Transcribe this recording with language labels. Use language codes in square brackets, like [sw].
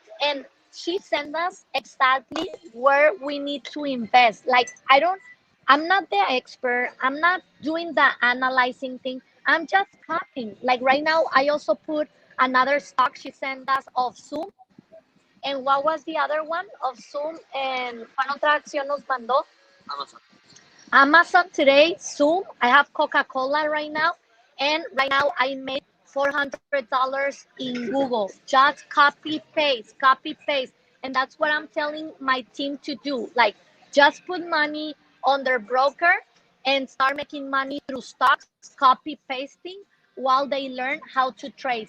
[en] And she sent us exactly where we need to invest. Like, I'm not the expert. I'm not doing the analyzing thing. I'm just copying. Like right now, I also put another stock she sent us of Zoom. And what was the other one of Zoom? [es] And ¿cuál otra acción nos mandó? [en] Amazon today, Zoom. I have Coca-Cola right now. And right now I made $400 in Google. Just copy, paste. And that's what I'm telling my team to do. Like, just put money on their broker and start making money through stocks, copy pasting while they learn how to trade.